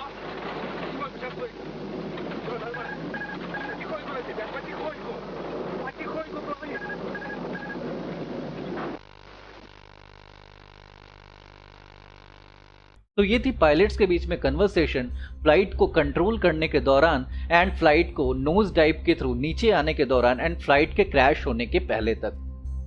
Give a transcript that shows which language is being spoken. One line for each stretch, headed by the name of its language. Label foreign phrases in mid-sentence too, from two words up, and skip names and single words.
Russian: Сколько сейчас будет? Все, нормально. Потихоньку на тебя, потихоньку. Потихоньку плыви.
Hindi: तो ये थी पायलट्स के बीच में
English: conversation flight
Hindi: को कंट्रोल करने के दौरान
English: and flight
Hindi: को
English: nose dive
Hindi: के थ्रू नीचे आने के दौरान
English: and flight
Hindi: के क्रैश होने के पहले तक।